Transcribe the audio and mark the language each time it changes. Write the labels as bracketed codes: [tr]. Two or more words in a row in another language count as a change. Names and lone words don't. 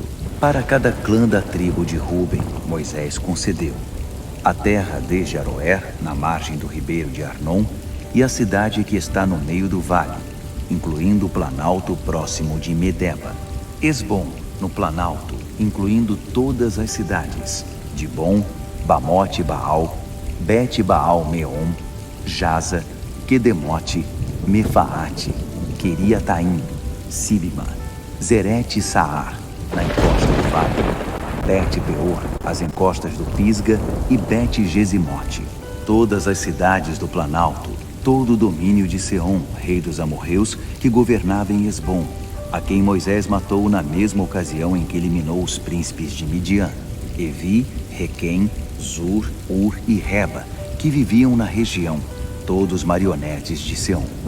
[pt] Para cada clã da tribo de Ruben, Moisés concedeu a terra desde Aroer, na margem do ribeiro de Arnon, e a cidade que está no meio do vale, incluindo o planalto próximo de Medeba. Esbom, no planalto, incluindo todas as cidades, Dibom, Bamote Baal, Bet Baal Meon, Jaza, Quedemote, Mefaate, Queriataim, Sibma, Zerete Saar, na encosta do vale, Bet Peor, as encostas do Pisga e Bet Gesimote, todas as cidades do planalto, todo o domínio de Seom, rei dos amorreus, que governava em Esbom, a quem Moisés matou na mesma ocasião em que eliminou os príncipes de Midian, Evi, Requem, Zur, Ur e Reba, que viviam na região, todos marionetes de Seom.